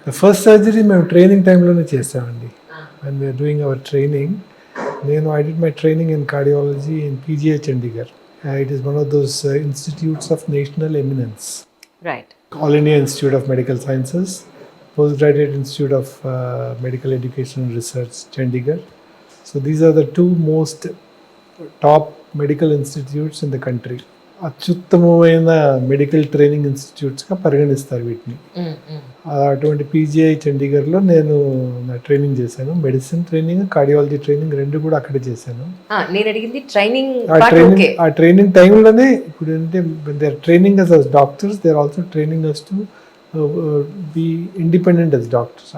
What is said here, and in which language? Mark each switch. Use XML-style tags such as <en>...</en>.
<en>the first surgery</en> <te>మేము training టైంలోనే చేసామండి.</te> <en>And we are doing our training. I did my training in cardiology in PGI Chandigarh. It is one of those institutes of national eminence. Right. All India Institute of Medical Sciences, Postgraduate Institute of Medical Education and Research, Chandigarh. So these are the two most top medical institutes in the country.</en> <te>అత్యుత్తమమైన medical training ఇన్స్టిట్యూట్స్గా పరిగణిస్తారు వీటిని. అటువంటి PGI చండీగఢ్లో నేను నా training చేశాను. Medicine training, cardiology training రెండు కూడా అక్కడే చేశాను. నేను అడిగింది ట్రైనింగ్. ఆ ట్రైనింగ్ టైంలోనే ఇప్పుడు ఏంటంటే</te> <en>They are training us doctors, they are also training us to be independent as doctors.</en>